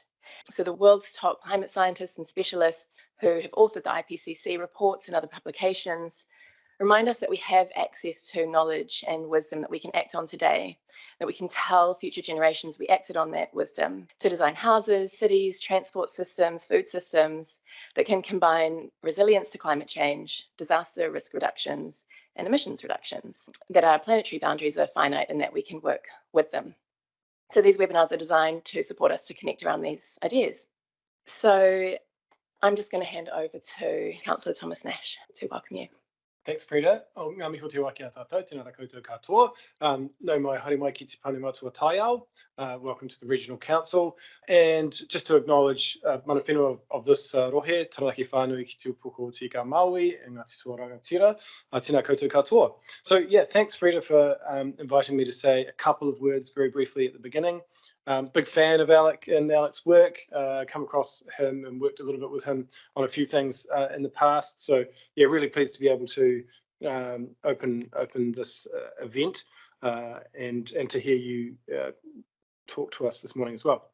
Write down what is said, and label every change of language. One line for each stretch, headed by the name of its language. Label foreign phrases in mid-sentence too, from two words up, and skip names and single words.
English: So the world's top climate scientists and specialists who have authored the IPCC reports and other publications remind us that we have access to knowledge and wisdom that we can act on today, that we can tell future generations we acted on that wisdom to design houses, cities, transport systems, food systems that can combine resilience to climate change, disaster risk reductions, and emissions reductions, that our planetary boundaries are finite and that we can work with them. So these webinars are designed to support us to connect around these ideas. So I'm just going to hand over to Councillor Thomas Nash to welcome you. Thanks, Frida.
Māori: O ngā miho te waki a tātou, tēnā rā koutou katoa. Nau mai haere mai ki te pane matua taiao.
English: Welcome to the Regional Council. And just to acknowledge
Māori: mana whenua
English: of this rohe, taranaki whānui ki te upoko o Tika Maui and Ngāti Toa Rangatira,
Māori: tēnā koutou katoa.
English: So yeah, thanks Frida for inviting me to say a couple of words very briefly at the beginning. Big fan of Alec and Alec's work, come across him and worked a little bit with him on a few things in the past. So yeah, really pleased to be able to open this event and to hear you talk to us this morning as well.